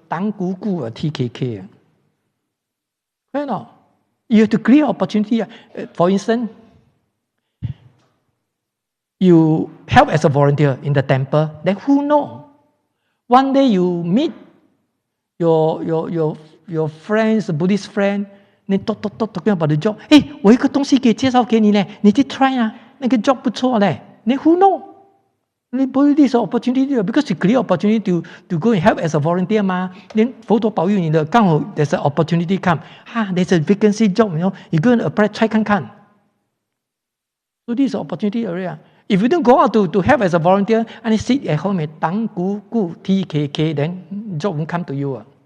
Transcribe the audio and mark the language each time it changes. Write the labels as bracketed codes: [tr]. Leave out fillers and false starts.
[zh] 当姑姑 [en] TKK. Right now, you have to create opportunity. For instance, you help as a volunteer in the temple, then who knows? One day you meet your friends, the Buddhist friend, then talking about the job. [zh] Hey, 我有一个东西可以介绍给你呢，你去 try 啊，那个 job 不错嘞。 [en] Then who know? This opportunity because you create opportunity to go and help as a volunteer 嘛。 then [zh] 佛陀保佑你的，刚好 [en] there's an opportunity come， there's a vacancy job， you go and apply try [zh] 看看。 [en] So this is opportunity area. If you don't go out to help as a volunteer and you sit at home and [zh] 当姑姑 [en] TKK, then job won't come to you.